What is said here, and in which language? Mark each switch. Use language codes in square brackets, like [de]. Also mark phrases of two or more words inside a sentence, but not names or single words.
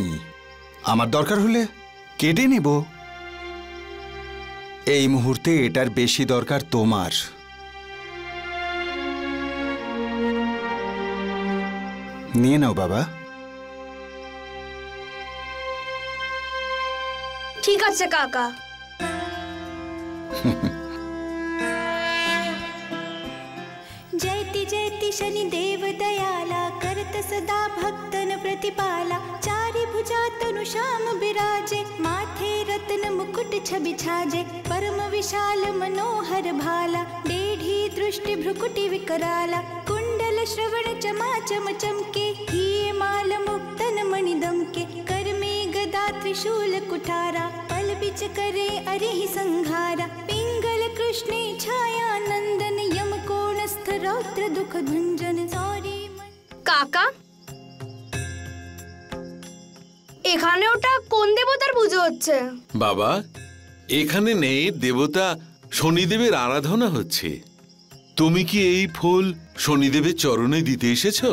[bn] আমার দরকার হলে কেটে নেব। এই মুহূর্তে এটার বেশি দরকার তোমার। নিয়ে নাও বাবা। ঠিক আছে কাকা। [hi] जयति जयति शनिदेव दयाला करत सदा भक्तन प्रतिपाला चारि भुजा तनु श्याम बिराजे माथे रत्न मुकुट छवि छाजे परम विशाल मनोहर भाला डेढ़ी दृष्टि भ्रुकुटि विकराला कुंडल श्रवण चमाचम चमके हिये माल मुक्तन मणि दमके कर में गदा त्रिशूल कुठारा पल बिच करे अरिहि संघारा पिंगल कृष्णे छाया नंदन यम कोणस्थ रौद्र दुख भंजन सॉरी। [bn] কাকা, এখানে ওটা কোন দেবতার পুজো হচ্ছে? বাবা, এখানে নেই, দেবতা শনিদেবের আরাধনা হচ্ছে। তুমি কি এই ফুল শনিদেবের চরণে দিতে এসেছো?